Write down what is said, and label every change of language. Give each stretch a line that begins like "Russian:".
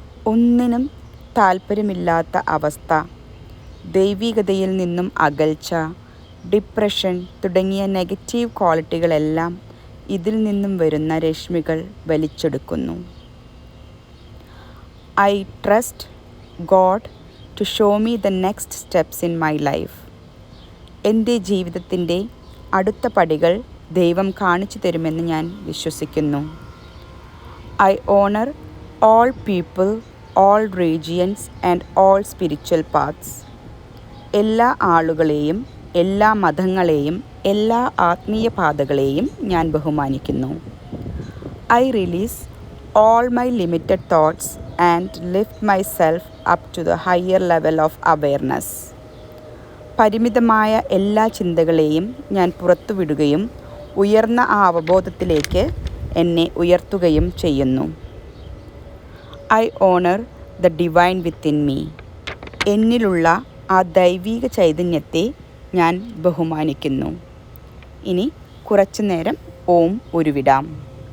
Malayalam: ഒന്നിനും താല്പര്യമില്ലാത്ത അവസ്ഥ, ദൈവികതയിൽ നിന്നും അകൽച്ച, ഡിപ്രഷൻ തുടങ്ങിയ നെഗറ്റീവ് ക്വാളിറ്റികളെല്ലാം ഇതിൽ നിന്നും വരുന്ന രശ്മികൾ വലിച്ചെടുക്കുന്നു.
English: I trust God to show me the next steps in my life.
Malayalam: എൻ്റെ ജീവിതത്തിൻ്റെ അടുത്ത പടികൾ ദൈവം കാണിച്ചു തരുമെന്ന് ഞാൻ വിശ്വസിക്കുന്നു.
English: I honor all people, all regions and all spiritual paths.
Malayalam: എല്ലാ ആളുകളെയും, എല്ലാ മതങ്ങളെയും, എല്ലാ ആത്മീയ പാതകളെയും ഞാൻ ബഹുമാനിക്കുന്നു.
English: I release all my limited thoughts and lift myself up to the higher level of awareness.
Malayalam: പരിമിതമായ എല്ലാ ചിന്തകളെയും ഞാൻ പുറത്തുവിടുകയും ഉയർന്ന ആ അവബോധത്തിലേക്ക് എന്നെ ഉയർത്തുകയും ചെയ്യുന്നു.
English: I honor the divine within me.
Malayalam: എന്നിലുള്ള ആ ദൈവിക ചൈതന്യത്തെ ഞാൻ ബഹുമാനിക്കുന്നു. ഇനി കുറച്ചു നേരം ഓം ഉരുവിടാം.